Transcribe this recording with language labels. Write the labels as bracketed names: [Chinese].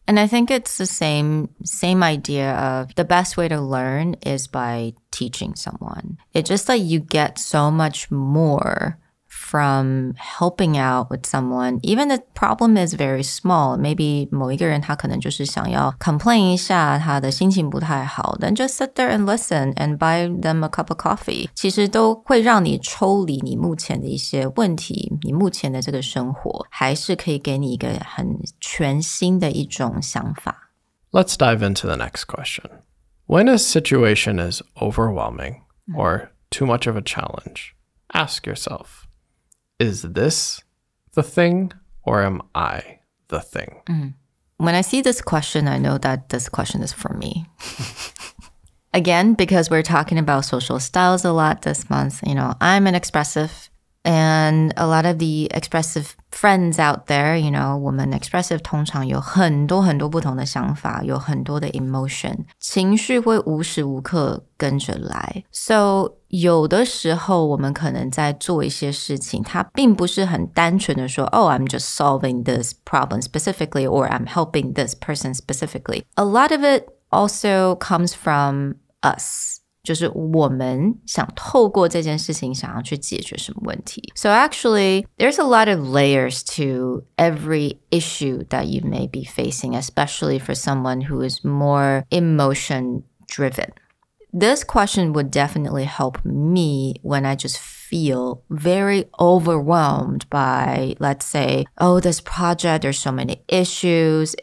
[English] And I think it's the same idea of the best way to learn is by teaching someone. It's just like you get so much more from helping out with someone, even the problem is very small. Maybe [Chinese] 某一个人他可能就是想要 [English] complain [Chinese] 一下他的心情不太好 [English] then just sit there and listen and buy them a cup of coffee. [Chinese] 其实都会让你抽离你目前的一些问题，你目前的这个生活，还是可以给你一个很全新的一种想法。 [English] Let's dive into the next question. When a situation is overwhelming or too much of a challenge, ask yourself, is this the thing or am I the thing? When I see this question, I know that this question is for me. Again, because we're talking about social styles a lot this month, you know, I'm an expressive and a lot of the expressive friends out there, you know, [Chinese] 我们 expressive 通常有很多很多不同的想法，有很多的 emotion， 情绪会无时无刻跟着来。 [English] So [Chinese] 有的时候我们可能在做一些事情，它并不是很单纯的说 [English] Oh, I'm just solving this problem specifically or I'm helping this person specifically. A lot of it also comes from us. [Chinese] 就是我们想透过这件事情想要去解决什么问题。 [English] So actually, there's a lot of layers to every issue that you may be facing, especially for someone who is more emotion driven. This question would definitely help me when I just feel very overwhelmed by, let's say, oh, this project, there's so many issues.